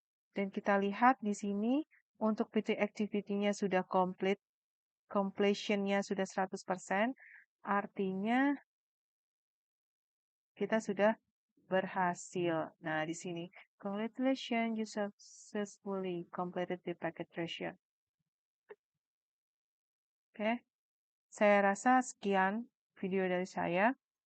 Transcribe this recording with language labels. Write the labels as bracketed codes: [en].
[id] Dan kita lihat di sini untuk PT activity-nya sudah complete, completion-nya sudah 100%, artinya kita sudah berhasil. Nah, di sini, [en] congratulations, you successfully completed the packet treasure. [id] Oke, saya rasa sekian video dari saya.